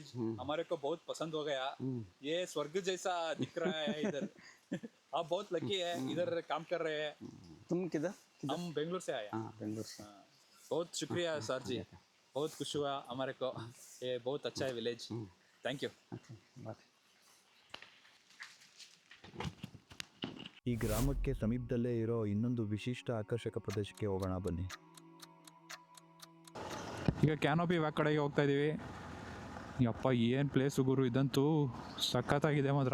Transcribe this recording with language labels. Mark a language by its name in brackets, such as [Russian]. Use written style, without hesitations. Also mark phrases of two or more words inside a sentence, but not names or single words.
[Hindi] हमारे को बहुत पसंद हो गया. ये स्वर्ग जैसा दिख रहा है इधर. आप बहुत लकी है, इधर काम कर रहे हैं. तुम किधर? हम बेंगलुरु से आए. हाँ बेंगलुरु से. बहुत शुक्रिया सर जी, बहुत खुश हुआ हमारे को. ये बहुत अच्छा है विलेज. [English] thank you. [Kannada] ಈ ಗ್ರಾಮಕ್ಕೆ ಸಮೀಪದಲ್ಲೇ ಇರೋ ಇನ್ನೊಂದು ವಿಶಿಷ್ಟ ಆಕರ್ಷಕ ಪ್ರದೇಶಕ್ಕೆ ಹೋಗೋಣ ಬನ್ನಿ. ಈಗ [English] canopy walk [Kannada] ಕಡೆಗೆ ಹೋಗ್ತಾ ಇದ್ದೀವಿ. ಯಪ್ಪ ಏನು ಪ್ಲೇಸು ಗುರು, ಇದಂತೂ ಸಖತ್ತಾಗಿದೆ ಮಾತ್ರ.